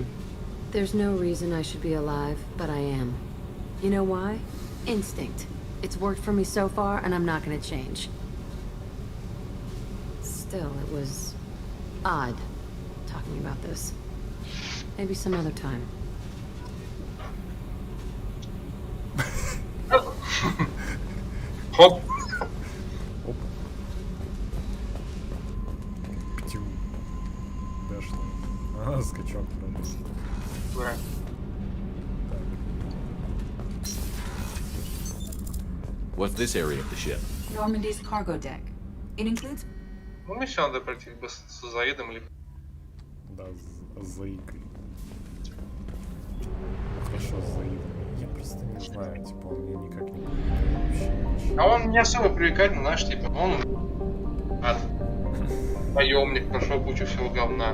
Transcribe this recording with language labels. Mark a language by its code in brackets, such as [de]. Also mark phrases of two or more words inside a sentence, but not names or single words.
[en] There's no reason I should be alive, but I am. You know why? Instinct. It's worked for me so far, and I'm not gonna change. Still, it was odd talking about this. Maybe some other time. Хоп. Птю. [ru] Дэшный. Ага, скачок прям. Да. [en] What's this area of the ship? Normandy's cargo deck. It includes... [ru] Ну, мне сейчас надо пройти либо с Заидом, либо... Да, с Заикой. Хорошо, с Заидом. Я просто не знаю, типа, он мне никак не привлекает вообще. А он не особо привлекательный, знаешь, типа, он... наемник, прошел кучу всего говна.